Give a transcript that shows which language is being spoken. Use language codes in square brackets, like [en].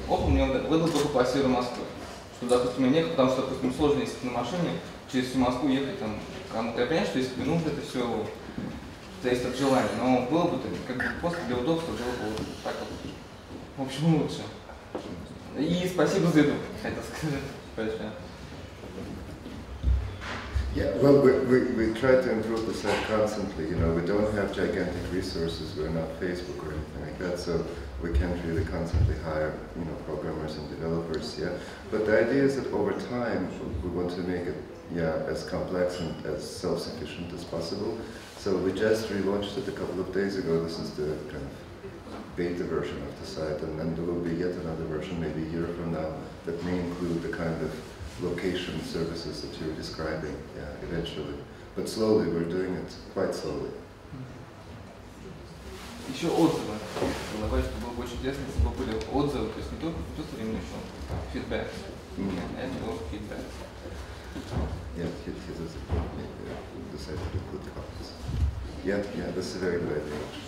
[ru] Оп, мне выдал только по северу Москвы. Что, допустим, мне некогда, потому что, допустим, сложно ездить на машине через всю Москву ехать там кому-то. Я понимаю, что если ну, это все зависит от желания, но было бы как бы просто для удобства было бы вот так вот. В общем, лучше. И спасибо за еду, хотел сказать. Большое. [en] Yeah, well, we try to improve the site constantly. You know, we don't have gigantic resources. We're not Facebook or anything like that, so we can't really constantly hire, you know, programmers and developers. Yeah, but the idea is that over time we want to make it, yeah, as complex and as self-sufficient as possible. So we just relaunched it a couple of days ago. This is the kind of beta version of the site, and then there will be yet another version, maybe a year from now, that may include the kind of location services that you're describing, yeah, eventually. But slowly, we're doing it quite slowly. [ru] Еще отзывы. Добавить, что было бы очень интересно, если бы были отзывы, то есть не только именно еще фидбэк. Это был фидбэк. [en] Yeah, he does decide to put copies. Yeah, that's a very good idea.